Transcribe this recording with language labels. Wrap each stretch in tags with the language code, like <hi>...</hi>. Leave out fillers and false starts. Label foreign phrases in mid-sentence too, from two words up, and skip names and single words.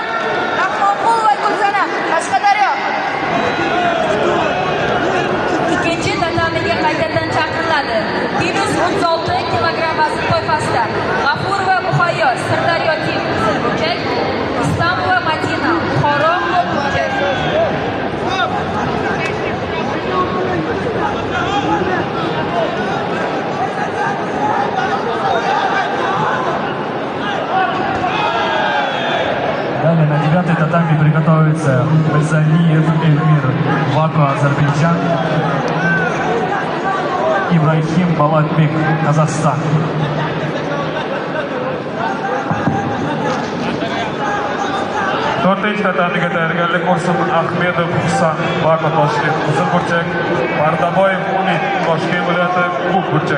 <uz>Rahmonqulova Gulsanam, Qashqadaryo. 2-chi tatamiga qaytadan chaqiriladi. 136 kilogramm vazn toifasida G'afurova Muhayyo, Sirdaryo tim, Qizilburchak. Islomova Madina, Buxoro, Qo'qburchak.</uz> <ru>Далее на 9-й татами приготовится Мирзалиев Эльмир, Баку, Азербайджан. Ибрахим Балатбек, Казахстан.</ru> <uz>To'rtinchi tatamiga tayyorgarlik ko'rsin Ahmedov Husan, Bako, Toshkent, Qizilburchak. Pardaboyev Umid, Toshkent viloyati, Ko'kburchak.</uz>